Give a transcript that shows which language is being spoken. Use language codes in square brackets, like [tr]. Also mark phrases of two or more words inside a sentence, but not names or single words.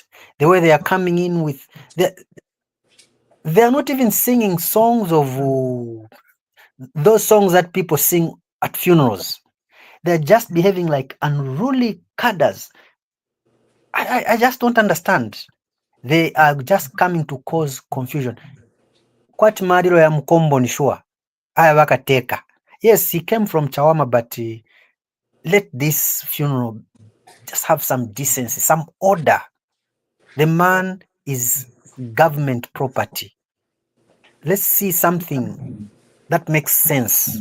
[en] The way they are coming in with they are not even singing songs of those songs that people sing at funerals. They're just behaving like unruly cadres. I just don't understand. They are just coming to cause confusion. [bem] Kwati mariro ya Mkombo ni sure. Aya wakateka. [en] Yes, he came from Chawama, but let this funeral just have some decency, some order. The man is government property. Let's see something that makes sense.